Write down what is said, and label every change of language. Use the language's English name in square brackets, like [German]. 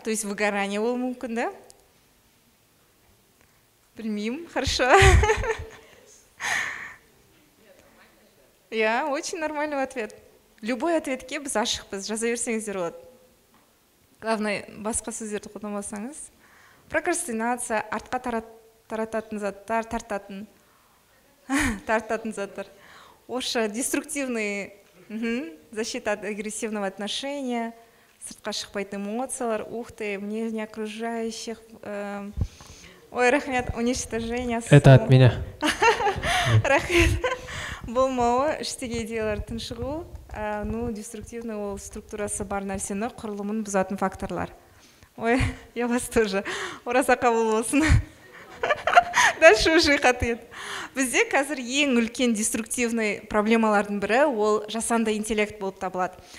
[Russian] То есть выгорание [Kazakh] болуы мүмкін, да? Білмеймін, хорошо. [Russian] Я, очень нормальный ответ. [Kazakh] Любой ответке біз ашықпыз, жаза берсеңіздер болады. [Russian] Главное, [Kazakh] басқа сөздерді қолданбасаңыз. Прокрастинация, артқа тарататын заттар, тартатын заттар. [Russian] Орысша деструктивный, защита от агрессивного отношения, [Kazakh] сыртқа шықпайтын эмоциялар, [Russian] ух ты, мнение окружающих, ой, рахмет, уничтожение. Это от меня. [Kazakh] Рахмет. Болмауы, іштегі идеялардың шығу, деструктивный ол структурасы бар нәрсені құрылымын бұзатын факторлар. [Russian] Ой, я вас тоже. [Kazakh] Ораза қабыл болсын. [Russian] Дальше уже ответ. [Kazakh] Бізде қазір ең үлкен деструктивный проблемалардың бірі ол жасанды интеллект болып табылады.